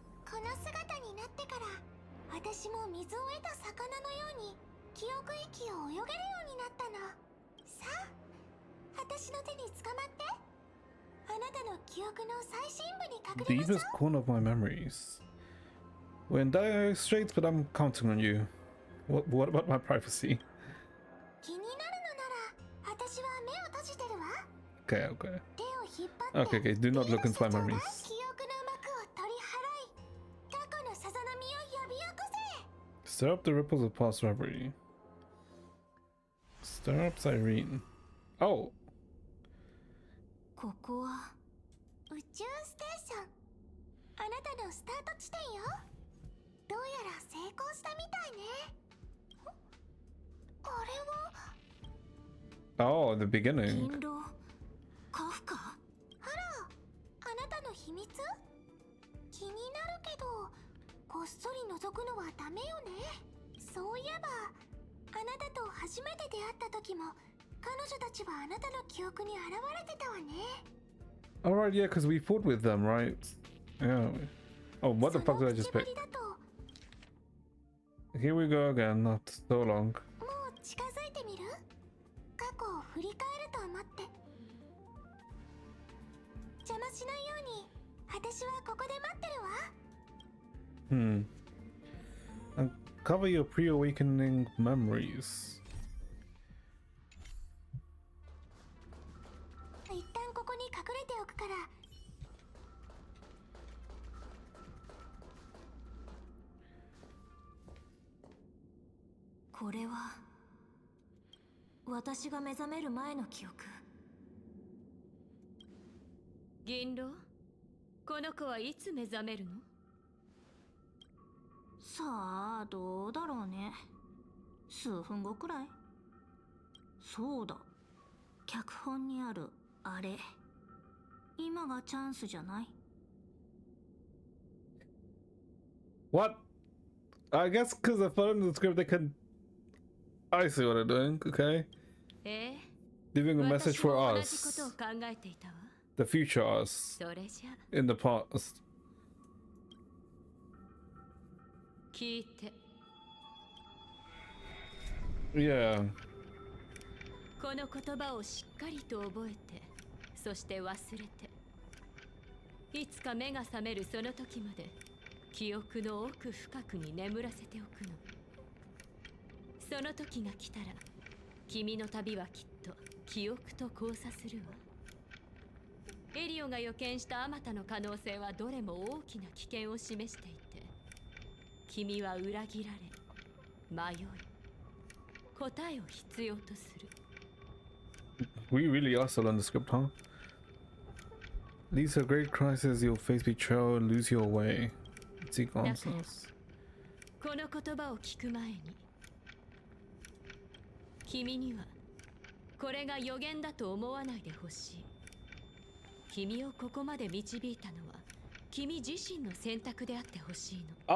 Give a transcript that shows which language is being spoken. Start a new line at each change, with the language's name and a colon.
Japanese: この姿になってから私も水を得た魚のように記憶域を泳げるようになったの。さあ、私の手に捕まって。あなたの記憶の最深部に隠れましょう。
English: Deepest corner of my memories. We're in dire straits, but I'm counting on you. What about my privacy?
Japanese: 気になるのなら私は目を閉じてるわ。
English: Okay, okay.
Japanese: 手を引っ張って
English: Okay, do not look into my memories.
Japanese: 記憶の幕を取り払い、過去のさざ波を呼び起こせ。
English: Stir up the ripples of past reverie. Stir up Cyrene. Oh.
Japanese: ここは宇宙ステーション。あなたのスタート地点よ。どうやら成功したみたいね。あれは
English: Oh, the beginning.
Japanese: 銀狼カフカ。あら、あなたの秘密？気になるけどこっそり覗くのはダメよね。そういえばあなたと初めて出会った時も彼女たちはあなたの記憶に現れてたわね。
English: Alright, yeah, because we fought with them, right? Yeah. Oh, what the fuck did I just pick? Here we go again, not so long.
Japanese: もう近づいてみる？過去を振り返ると思って。邪魔しないように私はここで待ってるわ。
English: Uncover your pre-awakening memories.
Japanese: 一旦ここに隠れておくから。これは私が目覚める前の記憶。銀狼、この子はいつ目覚めるの？さあ、どうだろうね。数分後くらい。そうだ、脚本にあるあれ、今がチャンスじゃない？
English: What? I guess because I followed the script, they can. I see what they're doing, okay? Leaving a message for us. The future us. In the past.
Japanese: 聞いて。
English: Yeah.
Japanese: この言葉をしっかりと覚えて、そして忘れて、いつか目が覚めるその時まで記憶の奥深くに眠らせておくの。その時が来たら君の旅はきっと記憶と交差するわ。エリオが予見したあまたの可能性はどれも大きな危険を示していて、君は裏切られ、迷い、答えを必要とする。
English: We really are still on the script, huh? Leads a great crisis, you'll face betrayal, lose your way. Seek answers.
Japanese: この言葉を聞く前に、君にはこれが予言だと思わないでほしい。君をここまで導いたのは君自身の選択であってほしいの。